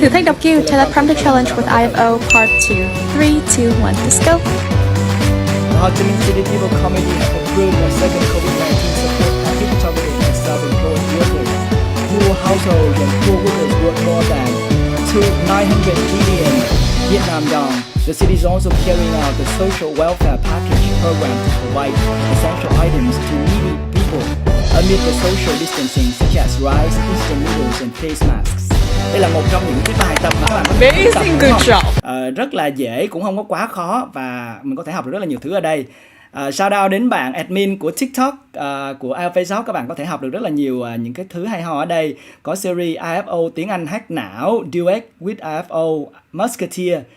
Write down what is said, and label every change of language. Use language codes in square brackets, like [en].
[vi] Thử thách đọc Q, [en] teleprompter challenge with IFO part 2. 3, 2, 1, let's go. The Ho Chi Minh City People Committee have approved a second COVID-19 support package targeted at self-employed workers, poor households and poor workers worth more than 900 billion Vietnam dong. The city is also carrying out the social welfare package program to provide essential items to needy people amid the social distancing, such as rice, instant noodles and face masks. [vi] Đây là một trong những cái bài tập mà các bạn có thể [en] Amazing, good job. [vi] Rất là dễ, cũng không có quá khó, và mình có thể học được rất là nhiều thứ ở đây. [en] Shout out [vi] đến bạn admin của TikTok của IFO. Các bạn có thể học được rất là nhiều những cái thứ hay ho ở đây. Có series IFO tiếng Anh hack não, [en] duet with IFO, [vi] Musketeer.